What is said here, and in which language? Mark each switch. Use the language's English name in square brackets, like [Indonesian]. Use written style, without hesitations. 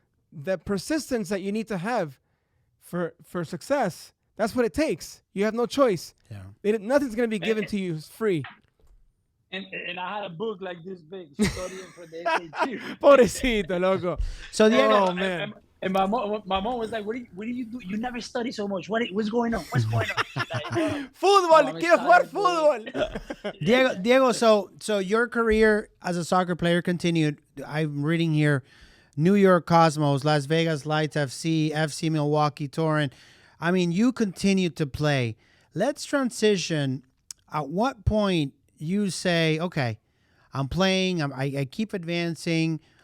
[English] The persistence that you need to have for success, that's what it takes. You have no choice. Yeah. Nothing's going to be given to you free. And I had a book like this big, studying for the SAT. [Spanish] Pobrecito, loco. [English] So Diego, man. And my mom was like, what do you do? You never study so much. What's going on? What's going on? Like, [Spanish] Fútbol, quiero jugar fútbol. [English] Diego, so your career as a soccer player continued. I'm reading here, New York Cosmos, Las Vegas Lights FC Milwaukee Torrent. I mean, you continued to play. Let's transition. At what point you say, okay, I'm playing, I keep advancing.